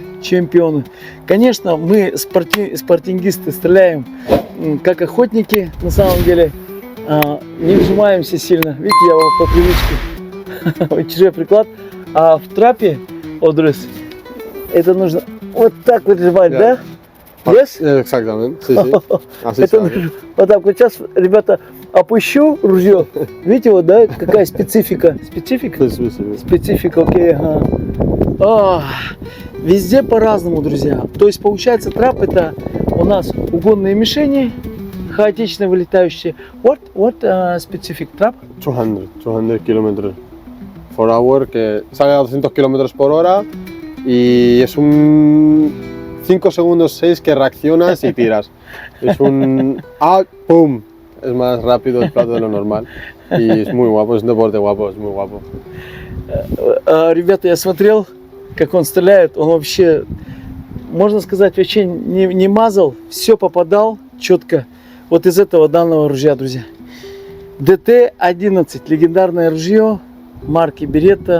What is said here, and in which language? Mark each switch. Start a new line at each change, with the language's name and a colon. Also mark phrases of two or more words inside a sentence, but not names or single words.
Russian: Конечно, мы спортингисты стреляем как охотники, на самом деле, не вжимаемся сильно. Видите, я вам по привычке чужой приклад. А в трапе, Одрис, это нужно вот так вот сжимать, да?
English: Yes?
Spanish: Exactamente, sí, sí. Así
Russian: Это вот так вот. Сейчас, ребята, опущу ружье. Видите, вот, да, какая специфика? Специфика?
Spanish: Sí, sí, sí.
Russian: Специфика, окей, ага. Везде по-разному, друзья. То есть получается трап это у нас угонные мишени, хаотично вылетающие.
English: What specific trap?
Spanish: 200 kilómetros por hour, que sale a 200 kilómetros por hora y es un 5 segundos 6 que reaccionas y tiras. Es un ¡pum! Es más rápido el plato de lo normal y es muy guapo, es un deporte guapo, es muy guapo.
Russian: Ребята, я смотрел, как он стреляет, он вообще, можно сказать, вообще не мазал, все попадал четко. Вот из этого данного ружья, друзья. ДТ-11, легендарное ружье марки Беретта.